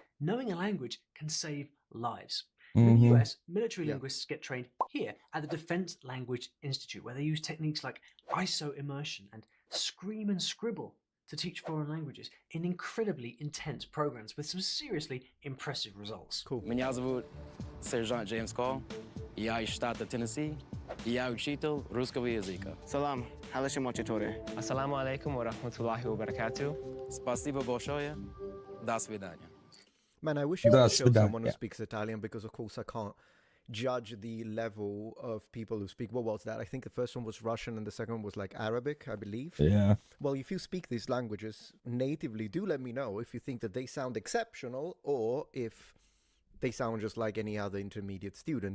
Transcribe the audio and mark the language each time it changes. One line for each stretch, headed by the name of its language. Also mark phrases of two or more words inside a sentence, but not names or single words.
English: knowing a language can save lives. In the Mhm. US, military linguists get trained here at the Defense Language Institute, where they use techniques like ISO immersion and scream and scribble to teach foreign languages in incredibly intense programs with some seriously impressive results. Cool.
Russian: Меня зовут сержант Джеймс Кол. Я из штата Теннесси. Я учитель русского языка. Салам. Халаши Мочитори.
Arabic: السلام عليكم ورحمة الله وبركاته.
Russian: Спасибо большое. До свидания.
English: Man, I wish you could show That's someone who yeah. speaks Italian, because of course I can't judge the level of people who speak. What was that? I think the first one was Russian and the second one was like Arabic, I believe. Yeah. Well, if you speak these languages natively, do let me know if you think that they sound exceptional or if they sound just like any other intermediate student.